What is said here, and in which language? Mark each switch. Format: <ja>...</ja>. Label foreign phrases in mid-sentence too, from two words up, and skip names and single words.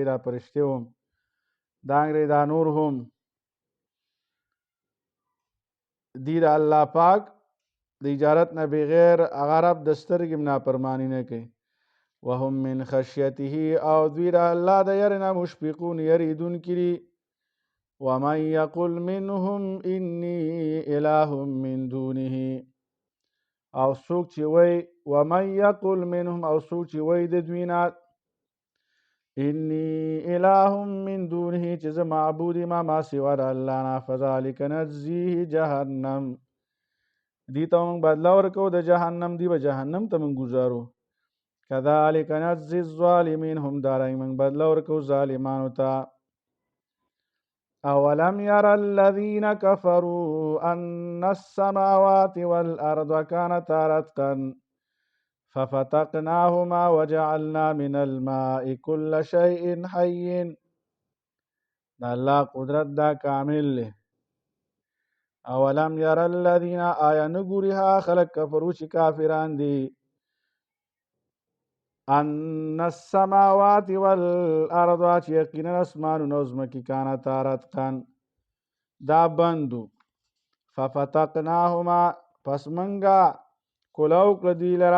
<ps>دا فرشتې هم دانګرې دا نور هم دی د الله پاک د اجازت نه بغیر هغه رب د سترګې نافرماني نه کوي.</ps> <ar>وهم من خشیته</ar> <ps>او دوی د الله د یرې نه مشفقون یریدونکي دي.</ps> <ar>ومن یقل منهم انی اله من دونه</ar> <ps>او څوک چې وایي</ps> <ar>ومن یقل منهم</ar> <ps>او څوک چې وایي د دوی نه</ps> <ar>انی اله من دونه</ar> <ps>چې زه معبود ما ما سوا د الله نه</ps> <ar>فذلک نجزیه جهنم</ar> <ps>دې ته موږ بدله ورکوو د جهنم دی به جهنم ته موږ ګزارو.</ps> <ar>کذلک نجزی الظالمین</ar> <ps>هم دارنګ موږ بدله ورکوو ظالمانو ته.</ps> <ar>اولم یر الذین کفروا ان السماوات والارض كانتا رتقا ففتقناهما وجعلنا من الماء كل شيء حي.</ar> <ps>دا الله قدرت دا کامل له.</ps> <ar>اولم یر الذین</ar> <ps>آیا نګوري ها خلق کفرو چې کافران دي</ps> <ar>ان السماوات والارض</ar> <ps>چې یقینا اسمانونه او ځمکې</ps> <ar>کانتا رتقا</ar> <ps>دا بندو ففتقناهما پس منګه کولاو کړه دوی لره.</ps>